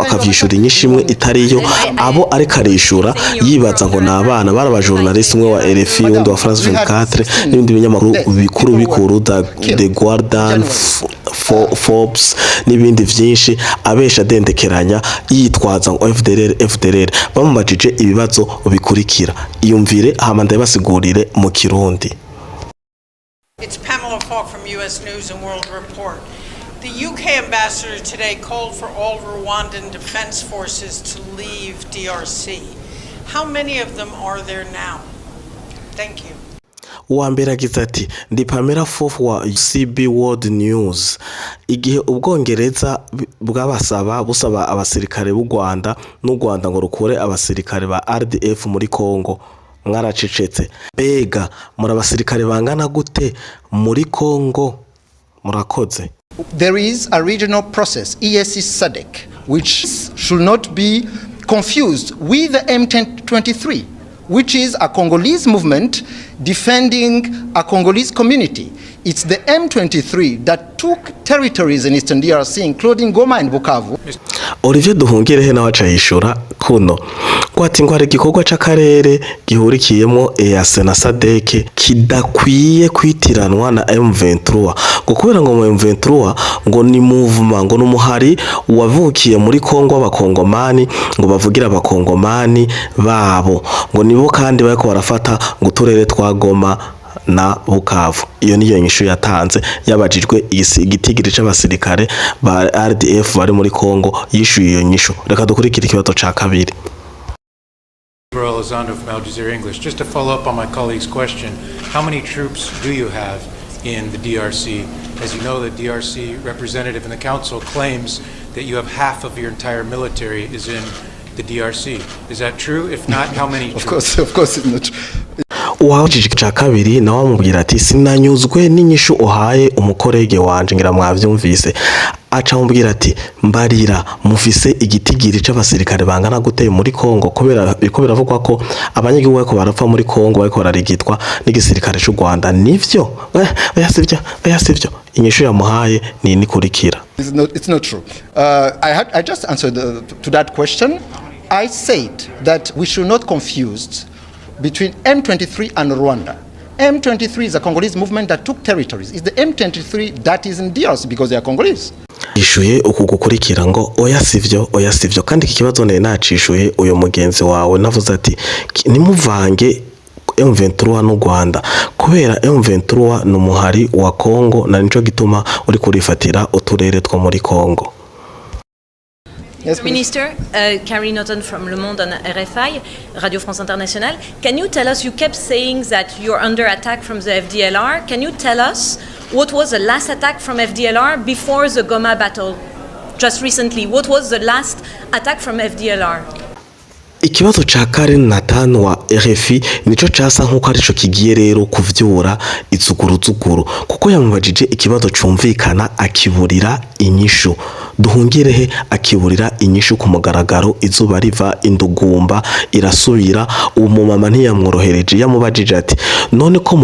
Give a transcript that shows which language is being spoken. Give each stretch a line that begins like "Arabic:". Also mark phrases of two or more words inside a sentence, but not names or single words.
Rundi: akavyishura inyishimwe itariyo abo ariko arishura yibaza ngo nabana barabajournalist umwe wa RFI undi wa France 24 n'ibindi binyamakuru bikuru The Guardian Forbes n'ibindi vyinshi abesha dendekeranya yitwaza ngo FDLR bamubajije ibibazo bikurikira iyumvire hama ndabasigurire mu Kirundi.
English: It's Pamela Falk from US News and World Report. The UK ambassador today called for all Rwandan defense forces to leave DRC. How many of them are there now? Thank you.
Rundi: Uwambere agize ati ndi Pamela Falk wa CB World News. Igihe ubwongereza busaba abasirikare b'u Rwanda n'u Rwanda ngo rukure abasirikare ba RDF muri Kongo mwaracecetse. Bega muri abasirikare bangana gute muri Kongo murakoze.
English: There is a regional process, EAC SADC, which should not be confused with the M23, which is a Congolese movement defending a Congolese community. It's the M23 that took territories in Eastern DRC, including Goma and Bukavu.
Rundi: Olivier Duhungirehe nawe acayishura kuno kwati ngo hari igikorwa c'akarere gihurikiyemo EAC na SADC kidakwiye kwitiranwa na M23 ngo kubera ngo M23 ngo ni movement ngo numuhari wavukiye muri Kongo abakongomani ngo bavugira abakongomani babo ngo nibo kandi bariko barafata ngo turere twa Goma na Bukavu. Iyo niyo nyishu yatanze yabajijwe igitigiri c'abasirikare ba RDF bari muri Kongo yishuye iyo nyishu. Reka dukurikira ikibazo ca kabiri.
English: From Al Jazeera English. Just to follow up on my colleague's question, how many troops do you have in the DRC? As you know, the DRC representative in the council claims that you have half of your entire military is in the DRC. Is that true? If not, how many troops? Of course it's not true.
Rundi: Uwajije ca kabiri nawe amubwira ati sinanyuzwe n'inyishu uhaye umukorege wanje ngira mwavyumvise. Aca mubwira ati mbarira mufise igitigiri c'abasirikare bangana gute muri Kongo kubera biko biravugwa ko abanyagihugu bariko barapfa muri Kongo bariko bararigitwa n'igisirikare c'u Rwanda. Nivyo bayasivyo inyishu yamuhaye ni nikurikira.
English: It's not true. I just answered to that question. I said that we should not confuse between M23 and Rwanda. M23 is a Congolese movement that took territories. It's the M23 that is in DRC because they are Congolese.
Rundi: Ishuye uku gukurikira ngo oya sivyo kandi iki kibazo ne nacishuye uyo mugenzi wawe navuze ati nimuvange M23 n'u Rwanda kubera M23 n'umuhari wa Kongo na nico gituma uri kurifatira uturere two muri Kongo.
English: Yes, Minister, Carrie Norton from Le Monde and RFI, Radio France Internationale. Can you tell us, you kept saying that you're under attack from the FDLR. Can you tell us what was the last attack from FDLR before the Goma battle? Just recently, what was the last attack from FDLR?
Rundi: Ikibazo ca Karen Nathan wa RFI nico casa nkuko arico kigiye rero kuvyura izuguru kuko yamubajije ikibazo cumvikana akiburira inyishu. Duhungirehe akiburira inyishu ku mugaragaro izuba riva indugumba irasubira umumama ntiyamworohereje yamubajije ati none ko